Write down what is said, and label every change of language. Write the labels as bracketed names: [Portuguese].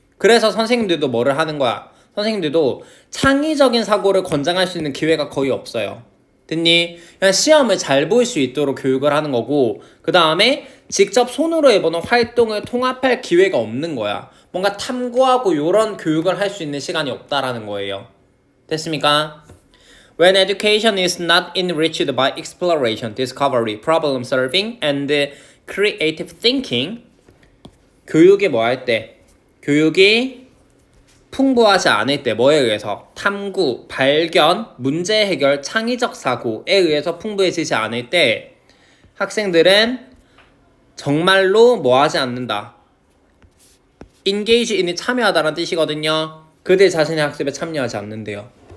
[Korean] 그래서 선생님들도 뭐를 하는 거야? 선생님들도 창의적인 사고를 권장할 수 있는 기회가 거의 없어요. 됐니? 그냥 시험을 잘 볼 수 있도록 교육을 하는 거고 그 다음에 직접 손으로 해보는 활동을 통합할 기회가 없는 거야. 뭔가 탐구하고 이런 교육을 할 수 있는 시간이 없다라는 거예요. 됐습니까? [English] When education is not enriched by exploration, discovery, problem solving, and creative thinking, [Korean] 교육이 뭐 할 때? 교육이 풍부하지 않을 때 뭐에 의해서? 탐구, 발견, 문제 해결, 창의적 사고에 의해서 풍부해지지 않을 때 학생들은 정말로 뭐 하지 않는다. engage in이 참여하다라는 뜻이거든요. 그들 자신의 학습에 참여하지 않는데요.